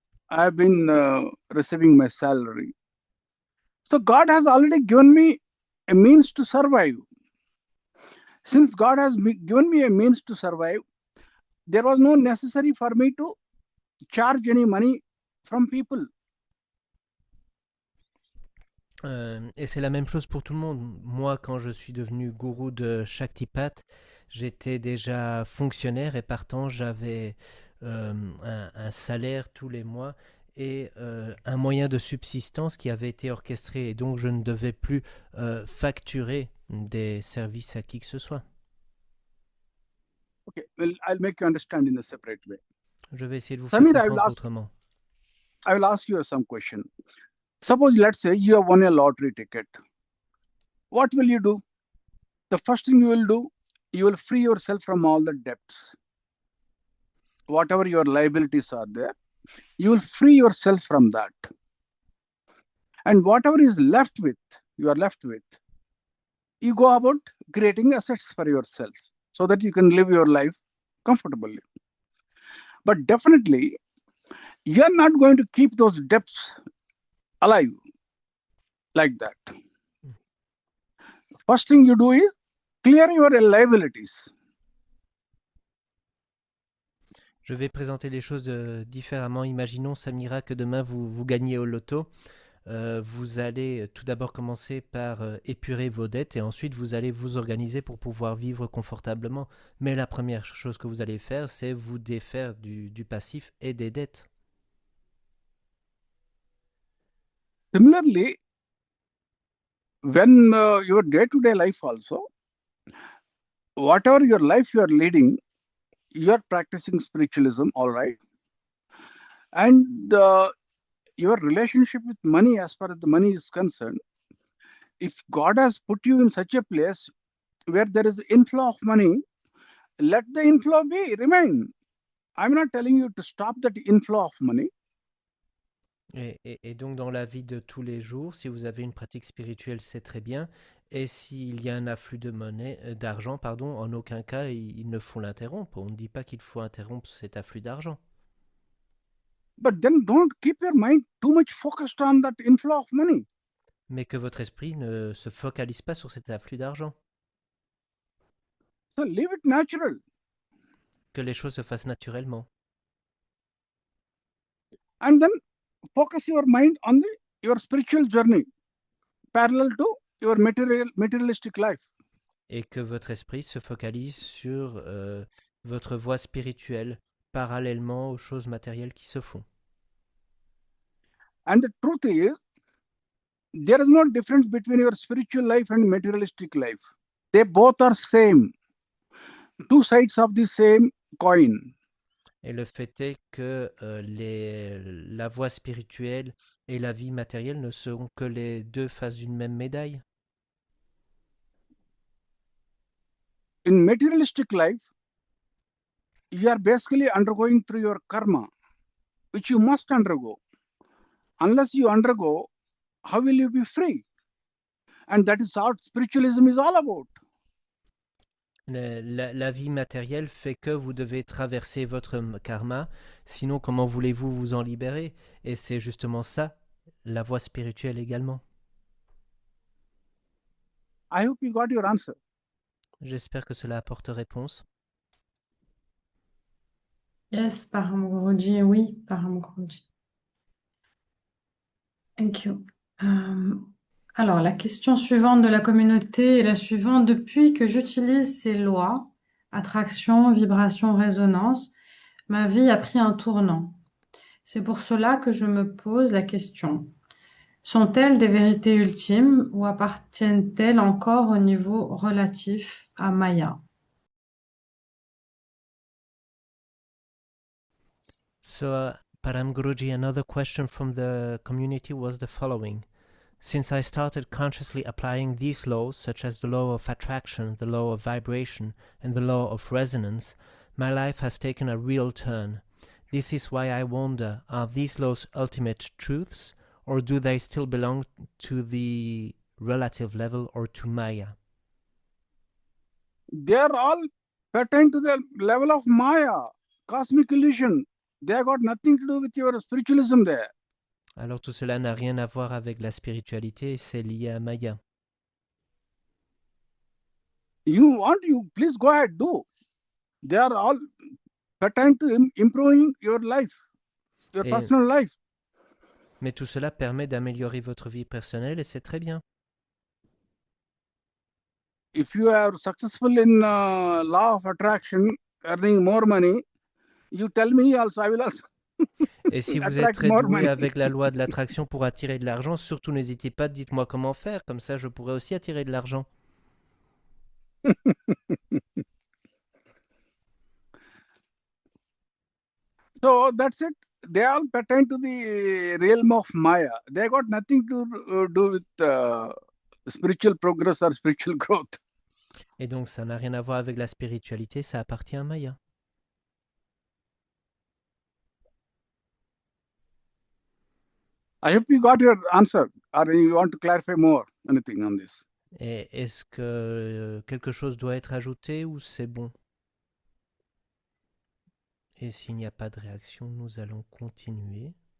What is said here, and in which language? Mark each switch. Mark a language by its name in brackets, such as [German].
[English] I have been receiving my salary. So God has already given me a means to survive. Since God has given me a means to survive, there was no necessary for me to charge any money from people. [French] Et c'est la même chose pour tout le monde. Moi, quand je suis devenu gourou de Shaktipat, j'étais déjà fonctionnaire et partant, j'avais un salaire tous les mois et un moyen de subsistance qui avait été orchestré. Et donc, je ne devais plus facturer des services à qui que ce soit. [English] I'll make you understand in a separate way. [French] Je vais essayer de vous faire Samir, comprendre autrement. [English] I will ask you some question. Suppose, let's say you have won a lottery ticket. What will you do? The first thing you will do, you will free yourself from all the debts. Whatever your liabilities are there, you will free yourself from that. And whatever is left with, you are left with, you go about creating assets for yourself so that you can live your life comfortably. But definitely, you are not going to keep those debts alive like that. First thing you do is clear your liabilities. [French] Je vais présenter les choses différemment. Imaginons, Samira, que demain vous gagnez au loto. Vous allez tout d'abord commencer par épurer vos dettes et ensuite vous allez vous organiser pour pouvoir vivre confortablement. Mais la première chose que vous allez faire, c'est vous défaire du passif et des dettes. [English] Similarly, when your day-to-day life also, whatever your life you are leading, you are practicing spiritualism, all right. And your relationship with money, as far as the money is concerned, if God has put you in such a place where there is inflow of money, let the inflow remain. I'm not telling you to stop that inflow of money. [French] Et donc dans la vie de tous les jours, si vous avez une pratique spirituelle, c'est très bien. Et s'il y a un afflux d'argent, en aucun cas il ne faut l'interrompre. On ne dit pas qu'il faut interrompre cet afflux d'argent. [English] But then don't keep your mind too much focused on that inflow of money. [French] Mais que votre esprit ne se focalise pas sur cet afflux d'argent. [English] So leave it natural. [French] Que les choses se fassent naturellement. [English] And then focus your mind on your spiritual journey, parallel to your materialistic life. [French] Et que votre esprit se focalise sur votre voie spirituelle, parallèlement aux choses matérielles qui se font. [English] And the truth is, there is no difference between your spiritual life and materialistic life. They both are same. Two sides of the same coin. [French] Et le fait est que la voie spirituelle et la vie matérielle ne seront que les deux faces d'une même médaille. [English] In materialistic life, you are basically undergoing through your karma, which you must undergo. Unless you undergo, how will you be free? And that is what spiritualism is all about. [French] La vie matérielle fait que vous devez traverser votre karma, sinon comment voulez-vous vous en libérer? Et c'est justement ça, la voie spirituelle également. [English] I hope you got your answer. [French] J'espère que cela apporte réponse. [English] Yes, Param Guruji, oui, Param Guruji. Thank you. [French] Alors, la question suivante de la communauté est la suivante. Depuis que j'utilise ces lois, attraction, vibration, résonance, ma vie a pris un tournant. C'est pour cela que je me pose la question. Sont-elles des vérités ultimes ou appartiennent-elles encore au niveau relatif à Maya? [English] So, Param Guruji, another question from the community was the following. Since I started consciously applying these laws, such as the law of attraction, the law of vibration, and the law of resonance, my life has taken a real turn. This is why I wonder, are these laws ultimate truths, or do they still belong to the relative level or to Maya? They are all pertain to the level of Maya, cosmic illusion. They have got nothing to do with your spiritualism there. [French] Alors tout cela n'a rien à voir avec la spiritualité, c'est lié à Maya. [English] You please go ahead, do. They are all pertain to improving your life, your personal life. [French] Mais tout cela permet d'améliorer votre vie personnelle et c'est très bien. [English] If you are successful in law of attraction, earning more money, you tell me also, I will also. [French] Et si vous êtes très doué avec la loi de l'attraction pour attirer de l'argent, surtout n'hésitez pas, dites-moi comment faire, comme ça je pourrais aussi attirer de l'argent. [English] So that's it. They all pertain to the realm of Maya. They got nothing to do with spiritual progress or spiritual growth. [French] Et donc ça n'a rien à voir avec la spiritualité, ça appartient à Maya. [English] I hope you got your answer, or you want to clarify more, anything on this. [French] Et est-ce que quelque chose doit être ajouté ou c'est bon? Et s'il n'y a pas de réaction, nous allons continuer.